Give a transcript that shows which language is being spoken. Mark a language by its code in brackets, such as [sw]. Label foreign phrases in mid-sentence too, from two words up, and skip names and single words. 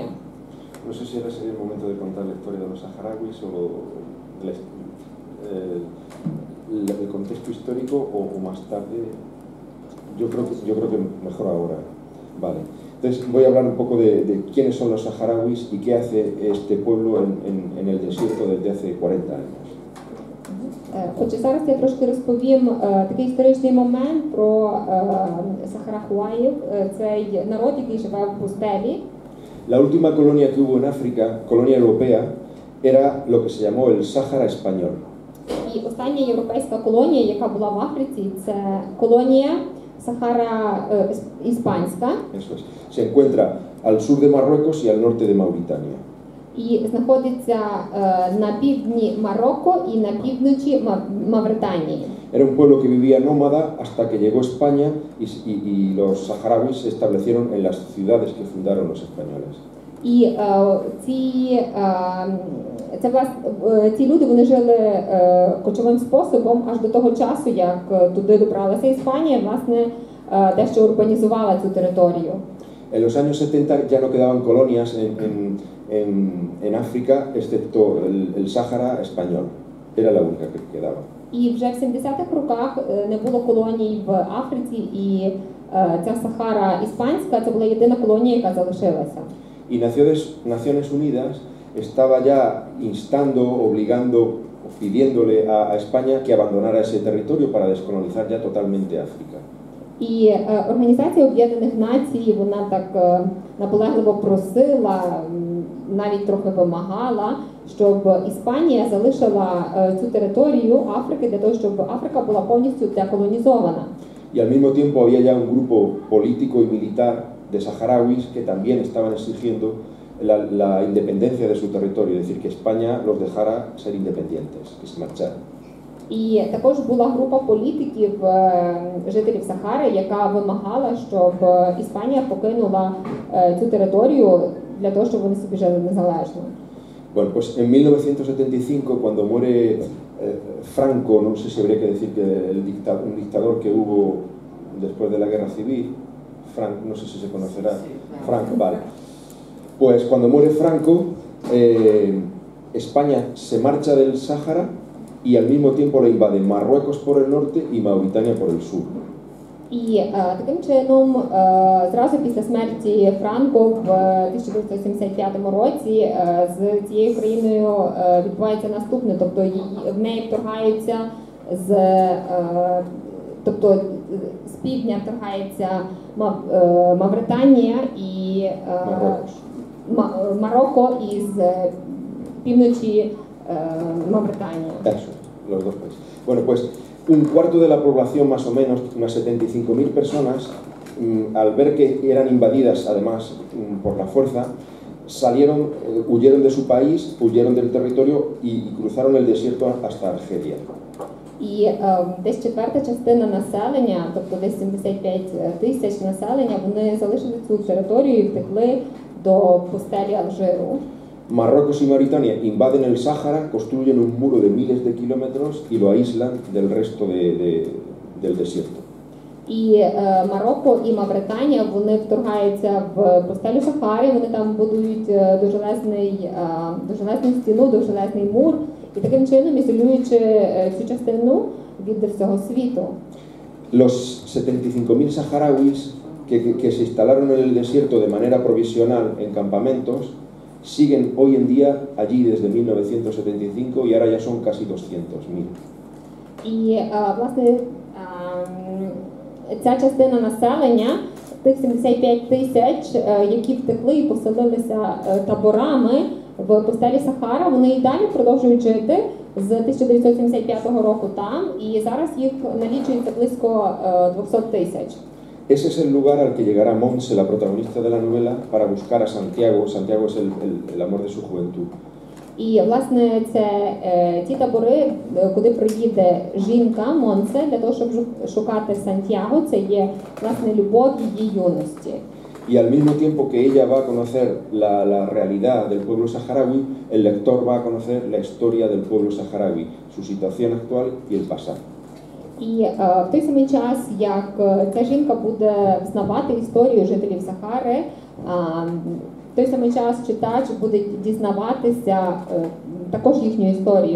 [es] No sé si ahora sería el momento de contar la historia de los saharauis o el contexto histórico o más tarde. Yo creo que mejor ahora. Vale. Entonces voy a hablar un poco de quiénes son los saharauis y qué hace este pueblo en el desierto desde hace 40 años. [uk] Отже, зараз я трошки розповім такий історичний момент про сахарахуаїв, цей народ, який живе в пустелі. [es] La última colonia que hubo en África, colonia europea, era lo que se llamó el Sáhara español. [uk] І остання європейська колонія, яка була в Африці, це колонія Сахара іспанська. [es] Eso es. Se encuentra al sur de Marruecos y al norte de Mauritania. [uk] І знаходиться на півдні Марокко і на півночі Мавританії. [es] Era un pueblo que vivía nómada hasta que llegó España y los saharauis se establecieron en las ciudades que fundaron los españoles. [uk] І ці люди, вони жили кочовим способом аж до того часу, як туди добралася Іспанія, власне, дещо урбанізувала цю територію. [es] En los años 70 ya no quedaban colonias en África, excepto el Sáhara español. Era la única que quedaba. [uk] І вже в 70-х роках не було колоній в Африці, і ця Сахара іспанська, це була єдина колонія, яка залишилася. [es] Y Naciones Unidas estaba ya instando, obligando, pidiéndole a España que abandonara ese territorio para descolonizar ya totalmente África. [uk] І Організація Об'єднаних Націй, вона так наполегливо просила, навіть трохи вимагала, щоб Іспанія залишила цю територію Африки для того, щоб Африка була повністю деколонізована. [es] y al mismo tiempo había ya un grupo político y militar de saharauis que también estaban exigiendo la independencia de su territorio, es decir, que España los dejara ser independientes, que se marcharan. [uk] І також була група політиків, жителів Сахари, яка вимагала, щоб Іспанія покинула цю територію для того, щоб вони собі жили незалежно. [es] Bueno, pues en 1975, cuando muere Franco, no sé si habría que decir que un dictador que hubo después de la guerra civil, no sé si se conocerá, Franco, vale. Pues cuando muere Franco, España se marcha del Sáhara y al mismo tiempo le invaden Marruecos por el norte y Mauritania por el sur. [uk] І таким чином, зразу після смерті Франко в 1975 році з цією країною відбувається наступне, тобто в неї вторгаються тобто з півдня вторгається Мавританія і Марокко і з півночі Mauritania. [es] Eso, los dos países. Bueno, pues un cuarto de la población, más o menos, unas 75.000 personas, al ver que eran invadidas, además, por la fuerza, huyeron de su país, huyeron del territorio y cruzaron el desierto hasta Argelia. [uk] І десь четверта частина населення, тобто десь 75 тисяч населення, вони залишили цю територію і втекли до пустелі Алжиру. [es] Marruecos y Mauritania invaden el Sáhara, construyen un muro de miles de kilómetros y lo aíslan del resto del desierto. [uk] І Марокко і Мавританія, вони вторгаються в пустелю Сахари, вони там будують довжелезну стіну, довжелезний мур, і таким чином ізолюючи цю частину від всього світу. [es] Los 75.000 saharauis que se instalaron en el desierto de manera provisional en campamentos siguen hoy en día allí desde 1975 y ahora ya son casi 200.000. [uk] І, власне, ця частина населення, тих 75 тисяч, які втекли і поселилися таборами в пустелі Сахара, вони і далі продовжують жити з 1975 року там, і зараз їх налічується близько 200 тисяч. [es] Ese es el lugar al que llegará Montse, la protagonista de la novela, para buscar a Santiago. Santiago es el amor de su juventud. [uk] І, власне, це ті табори, куди приїде жінка Монсе для того, щоб шукати Сантьяго, це є, власне, любов її юності. [es] Y al mismo tiempo que ella va a conocer la realidad del pueblo saharaui, el lector va a conocer la historia del pueblo saharaui, su situación actual y el pasado. [uk] І в той самий час, як ця жінка буде знавати історію жителів Сахари, в той самий час читач буде дізнаватися також їхню історію.